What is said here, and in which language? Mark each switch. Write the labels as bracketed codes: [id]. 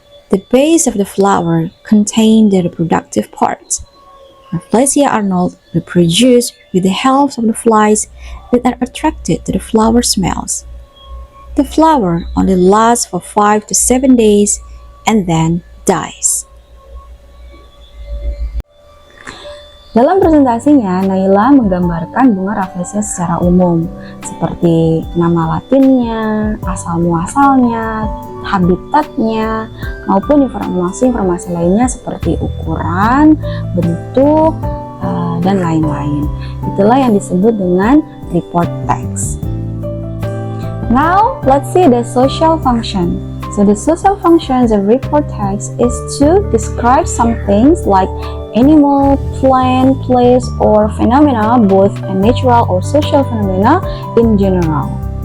[en] The base of the flower contains the reproductive parts. Rafflesia Arnold reproduces with the help of the flies that are attracted to the flower smells. The flower only lasts for 5 to 7 days and then dies. [id] Dalam presentasinya, Naila menggambarkan bunga Rafflesia secara umum, seperti nama latinnya, asal-muasalnya, habitatnya, maupun informasi-informasi lainnya seperti ukuran, bentuk, dan lain-lain. Itulah yang disebut dengan report text. [en] Now, let's see the social function. So the social functions of report text is to describe some things like animal, plant, place, or phenomena, both natural or social phenomena in general.